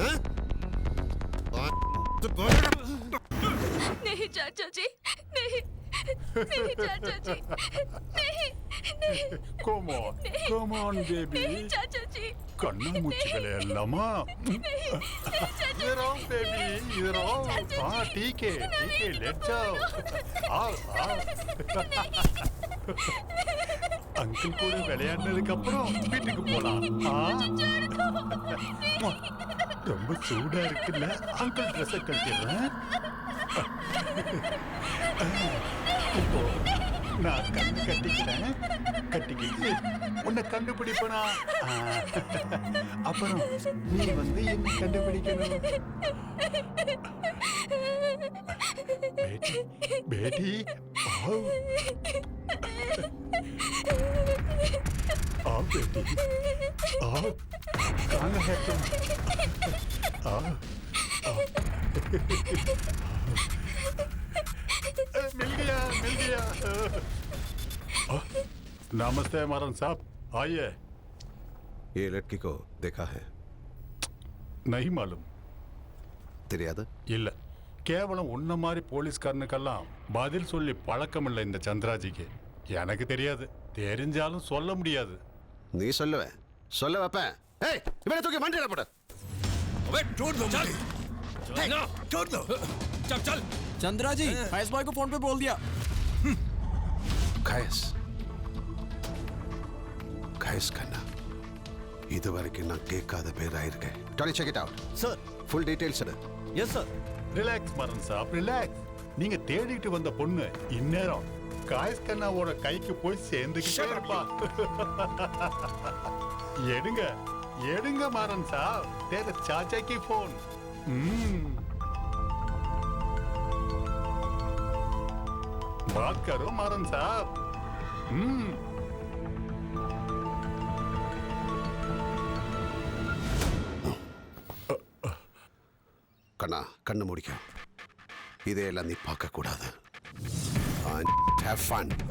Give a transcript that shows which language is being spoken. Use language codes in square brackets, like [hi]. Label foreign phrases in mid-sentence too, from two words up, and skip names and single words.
[hi] नहीं चाचा जी, नहीं नहीं चाचा जी, नहीं नहीं. [en] Come on, baby. [hi] नहीं चाचा जी. [ta] கண்ணா மூச்சுகளே எல்லாமா. [en] You're all baby, you're all. [hi] ठीक है, [en] let's go. [hi] आओ. [ta] அங்கிள் கூட விளையாடினதுக்கு அப்புறம் வீட்டுக்கு போலாம். ரொம்ப சூடா இருக்குல்ல? அங்கிள் ட்ரெஸ் கட்டிடுறேன். இப்போ நான் கட்டிக்கிட்டு உன்னை கண்டுபிடிப்பனா? அப்புறம் நீ வந்து என்ன கண்டுபிடிக்கணும். [hi] बेटी आओ बेटी आओ. कहाँ है तुम? आओ. मिल गया. नमस्ते मारन साहब, आइए. ये लड़की को देखा है? नहीं मालूम. [ta] தெரியாது. இல்ல, கேவலம் உன்ன மாதிரி போலீஸ்காரனுக்கெல்லாம் பதில் சொல்லி பழக்கம் இல்லை இந்த சந்திராஜிக்கு. எனக்கு தெரியாது, தெரிஞ்சாலும் சொல்ல முடியாது. நீ சொல்லுவ, சொல்ல வைப்பேன். ஏய், இவனை தூக்கி வண்டியில போடு. [hi] छोड़ दो मुझे। ना छोड़ दो। चल चल। चंद्रा जी, फैज बॉय को फोन पे बोल दिया। [ta] கயஸ் கண்ணா, இதுவரைக்கும் நான் கேட்காத பேராயிருக்கேன். [en] Dolly check it out. [ta] சார். [en] full details [ta] எடு. [en] yes sir. relax Maran saab, relax. [ta] நீங்க தேடிட்டு வந்த பொண்ணு இந்நேரம் காயஸ் கண்ணாவோட கைக்கு போய் சேர்ந்துக்கிட்டே இருப்பா. எடுங்க எடுங்க மரன் சாப், [hi] तेरे चाचा की फोन. बात करो मरन साहब. [ta] கண்ணா, கண்ணு முடிக்க. இதையெல்லாம் நீ பார்க்க கூடாது. [en] Have fun.